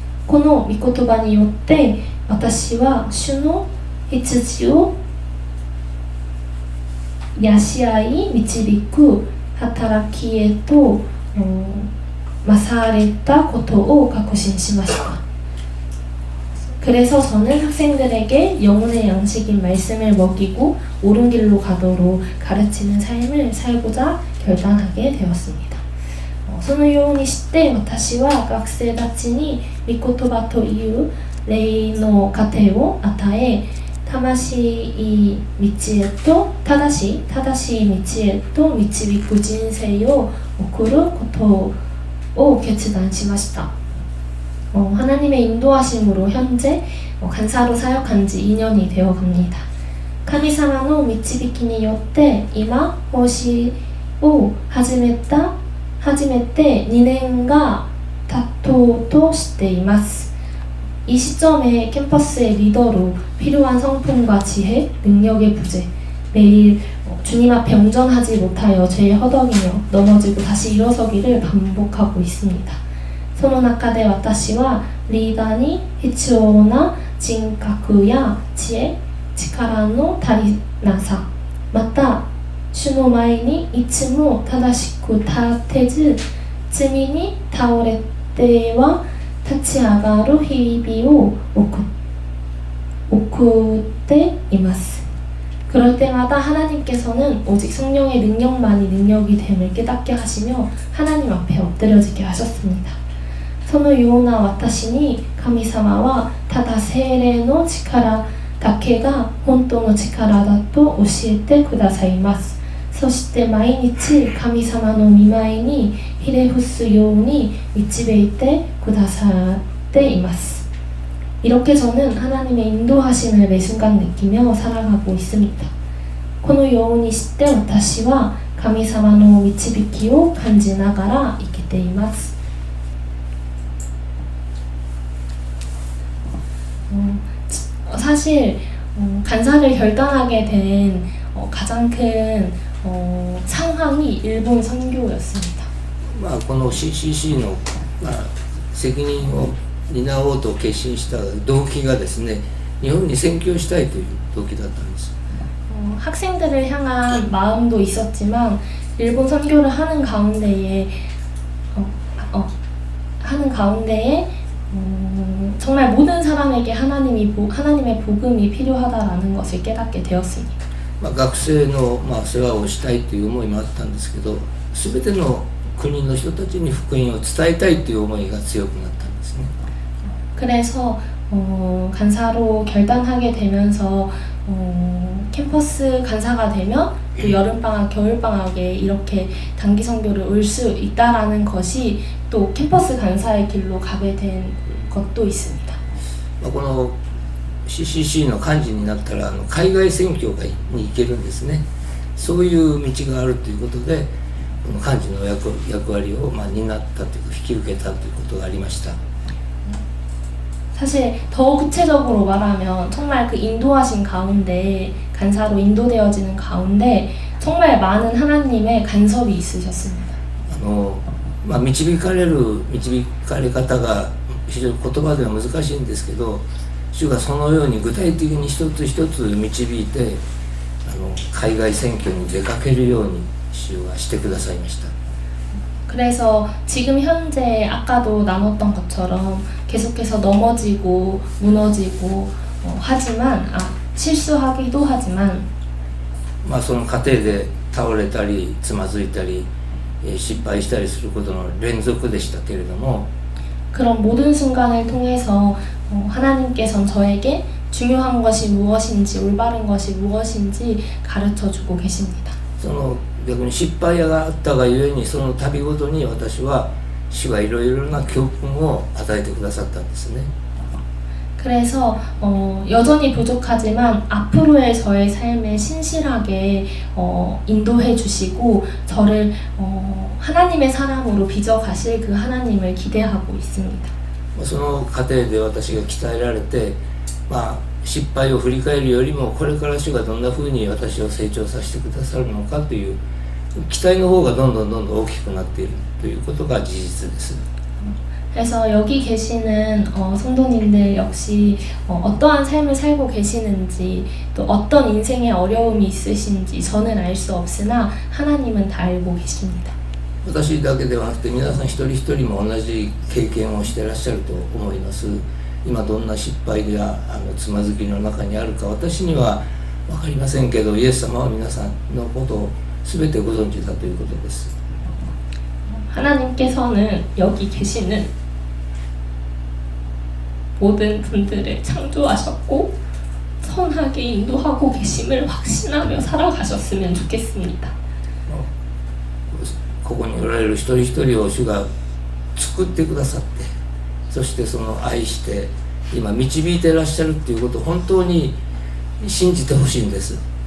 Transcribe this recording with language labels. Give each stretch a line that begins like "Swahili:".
Japanese: この御言葉によって私は主の羊を養い導く働きへと勝れたことを確信しました。
Korean: 그래서 저는 학생들에게 영혼의 양식인 말씀을 먹이고 옳은 길로 가도록 가르치는 삶을 살고자 결단하게 되었습니다.
Japanese: そのようにして私は学生たちに御言葉という霊の糧を与え正しい道へと正しい道へと導く人生を送ることを決断しました.
Korean: 하나님의 인도하심으로 현재 간사로 사역한 지 2년이 되어 갑니다.
Japanese: 神様の導きによって今奉仕を始めて2年が経とうとしています.
Korean: 이 시점에 캠퍼스의 리더로 필요한 성품과 지혜, 능력의 부재, 매일 주님 앞에 온전하지 못하여 죄에 허덕이며 넘어지고 다시 일어서기를 반복하고 있습니다.
Japanese: その中で私はリーダーに必要な人格や知恵、力の足りなさ、また主の前にいつも正しく立てず、罪に倒れては立ち上がる日々を送っています.
Korean: 그럴 때마다 하나님께서는 오직 성령의 능력만이 능력이 됨을 깨닫게 하시며 하나님 앞에 엎드려지게 하셨습니다.
Japanese: そのような私に神様はただ聖霊の力だけが本当の力だと教えてくださいます。そして毎日神様の御前にひれ伏すように導いてくださっています.
Korean: 이렇게 저는 하나님의 인도하심을 매 순간 느끼며 살아가고 있습니다.
Japanese: このようにして私は神様の導きを感じながら生きています.
Korean: 사실 간사를 결단하게 된 가장 큰 상황이 일본 선교였습니다.
Japanese: この CCC の責任を担おうと決心した動機がですね、日本に宣教したいという動機だったんです。
Korean: 학생들을 향한 마음도 있었지만 일본 선교를 하는 가운데에 정말 모든 사람에게 하나님의 복음이 필요하다라는 것을 깨닫게 되었습니다.
Japanese: 学生の世話をしたいという思いもあったんですけど、全ての国の人たちに福音を伝えたいという思いが強くなったんですね。
Korean: 그래서 간사로 결단하게 되면서 캠퍼스 간사가 되면 또 여름방학, 겨울방학에 이렇게 단기 선교를 올 수 있다라는 것이 또 캠퍼스 간사의 길로 가게 된 것도 있습니다.
Japanese: この CCC の幹事になったら海外宣教に行けるんですね。そういう道があるということで、この幹事の役割を担ったというか引き受けたということがありました。
Korean: 사실 더 구체적으로 말하면 정말 그 인도하신 가운데 간사로 인도되어지는 가운데 정말 많은 하나님의 간섭이 있으셨습니다.
Japanese: 導かれ方が非常に言葉では難しいんですけど、主がそのように具体的に一つ一つ導いて海外選挙に出かけるように主はしてくださいました。
Korean: 그래서 지금 현재 아까도 나눴던 것처럼 계속해서 넘어지고 무너지고 하지만 실수하기도 하지만
Japanese: その過程で倒れたりつまずいたり失敗したりすることの連続でしたけれども
Korean: 그런 모든 순간을 통해서 하나님께서는 저에게 중요한 것이 무엇인지 올바른 것이 무엇인지 가르쳐주고 계십니다.
Japanese: その逆に失敗があったがゆえにその度ごとに私は主がいろいろな教訓を与えてくださったんですね。
Korean: 그래서 여전히 부족하지만 앞으로의 저의 삶에 신실하게 인도해 주시고 저를 하나님의 사람으로 빚어가실 그 하나님을 기대하고 있습니다.
Japanese: その過程で私が鍛えられて、失敗を振り返るよりもこれから主がどんなふうに私を成長させてくださるのかという期待の方がどんどん大きくなっているということが事実です。
Korean: 그래서 여기 계시는 성도님들 역시 어떠한 삶을 살고 계시는지 또 어떤 인생의 어려움이 있으신지 저는 알 수 없으나 하나님은 다 알고 계십니다.
Japanese: 私だけではなくて皆さん一人一人も同じ経験をしていらっしゃると思います。今どんな失敗やつまずきの中にあるか私には分かりませんけど、イエス様は皆さんのことを全てご存知だということです。
Korean: 하나님께서는 여기 계시는 모든 분들을 창조하셨고 선하게 인도하고 계심을 확신하며 살아가셨으면 좋겠습니다.
Japanese: ここにおられる一人一人を主が作ってくださって、そしてその愛して今導いていらっしゃるっていうことを本当に信じてほしいんです。